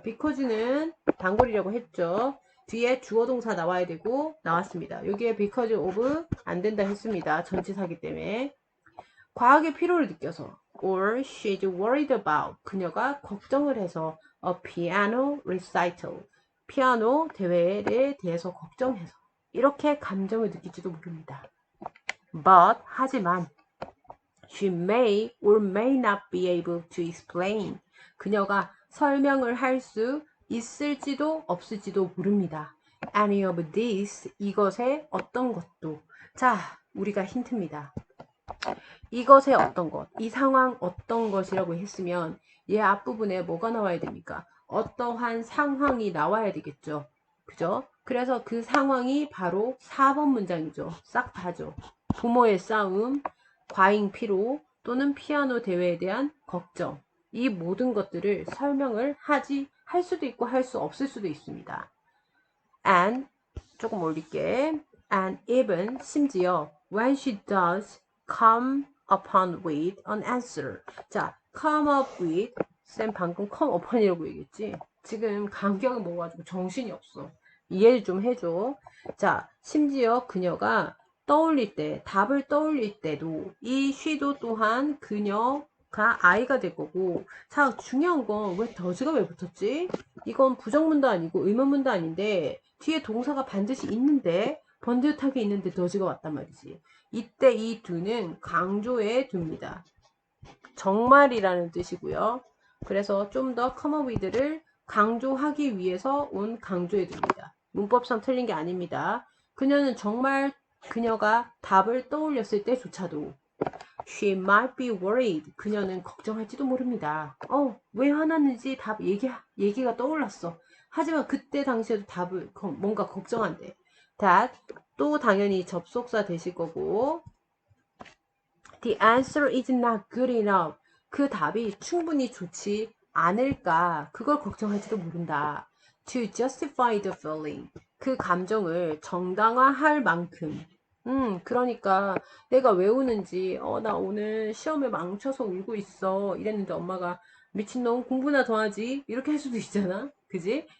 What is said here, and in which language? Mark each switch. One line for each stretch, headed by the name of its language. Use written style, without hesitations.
Korean: because는 단골이라고 했죠. 뒤에 주어 동사 나와야 되고 나왔습니다. 여기에 because of 안 된다 했습니다. 전치사기 때문에. 과학의 피로를 느껴서
English: or she's worried about.
Korean: 그녀가 걱정을 해서
English: a piano recital.
Korean: 피아노 대회에 대해서 걱정해서. 이렇게 감정을 느낄지도 모릅니다.
English: But,
Korean: 하지만
English: she may or may not be able to explain.
Korean: 그녀가 설명을 할 수 있을지도 없을지도 모릅니다.
English: Any of these,
Korean: 이것의 어떤 것도. 자, 우리가 힌트입니다. 이것의 어떤 것, 이 상황 어떤 것이라고 했으면 얘 앞부분에 뭐가 나와야 됩니까? 어떠한 상황이 나와야 되겠죠. 그죠? 그래서 그 상황이 바로 4번 문장이죠. 싹 다죠. 부모의 싸움, 과잉 피로 또는 피아노 대회에 대한 걱정. 이 모든 것들을 설명을 할 수도 있고 할 수 없을 수도 있습니다. And 조금 올릴게.
English: And even
Korean: 심지어
English: when she does come upon with an answer. 자, come up with.
Korean: 쌤 방금 come upon이라고 얘기했지. 지금 간격이 먹어가지고 정신이 없어. 이해를 좀 해줘. 자, 심지어 그녀가 떠올릴 때, 답을 떠올릴 때도 이 she도 또한 그녀가 아이가 될 거고. 자, 중요한 건 왜 does가 왜 붙었지? 이건 부정문도 아니고 의문문도 아닌데 뒤에 동사가 반드시 있는데 번듯하게 있는데 does가 왔단 말이지. 이때 이 do는 강조해 둡니다. 정말이라는 뜻이고요. 그래서 좀 더 come up with를 강조하기 위해서 온 강조해 둡니다. 문법상 틀린 게 아닙니다. 그녀는 정말 그녀가 답을 떠올렸을 때조차도
English: She might be worried.
Korean: 그녀는 걱정할지도 모릅니다. 왜 화났는지 얘기가 떠올랐어. 하지만 그때 당시에도 답을 뭔가 걱정한대.
English: That
Korean: 또 당연히 접속사 되실 거고
English: The answer is not good enough.
Korean: 그 답이 충분히 좋지 않을까. 그걸 걱정할지도 모른다.
English: To justify the feeling.
Korean: 그 감정을 정당화할 만큼. 그러니까 내가 왜 우는지 나 오늘 시험에 망쳐서 울고 있어 이랬는데 엄마가 미친놈 공부나 더 하지 이렇게 할 수도 있잖아. 그지?